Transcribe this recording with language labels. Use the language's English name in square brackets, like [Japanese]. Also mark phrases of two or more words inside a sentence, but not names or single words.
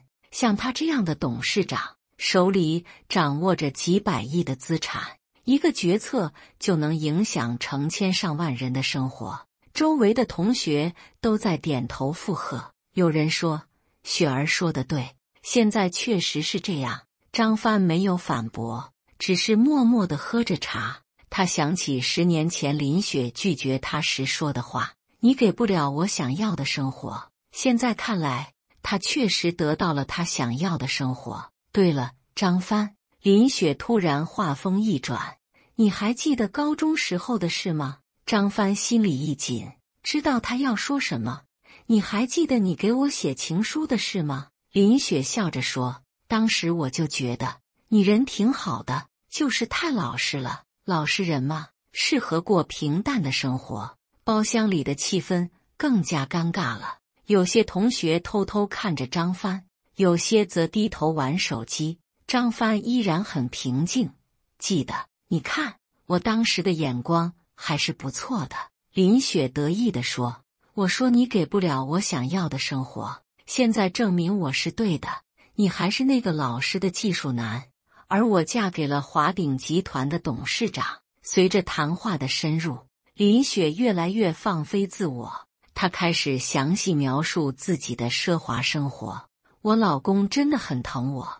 [Chinese] 像他這樣的董事長，手裡掌握着幾百億的資產，一個決策就能影響成千上萬人的生活。” 周圍的同學都在點頭附和。有人說：“雪兒說得對，現在確實是這樣。” 張帆沒有反駁，只是默默地喝着茶。他想起10年前林雪拒絕他時說的話：“你給不了我想要的生活。” 現在看來，他確實得到了他想要的生活。对了，張帆，林雪突然話锋一轉：“你還記得高中時候的事嗎？” 張帆心裡一緊，知道他要說什麼。“你還記得你給我寫情書的事嗎？” 林雪笑着说：“當時我就覺得你人挺好的，就是太老實了。老實人嘛，適合過平淡的生活。” 包廂裡的氣氛更加尷尬了。有些同學偷偷看着張帆，有些則低頭玩手機。張帆依然很平靜：“記得，你看，我當時的眼光還是不錯的。” 林雪得意地說：“我說你給不了我想要的生活，現在證明我是對的。你還是那個老實的技術男，而我嫁給了華鼎集團的董事長。” 隨着談話的深入，林雪越來越放飛自我，她開始詳細描述自己的奢華生活。“我老公真的很疼我。”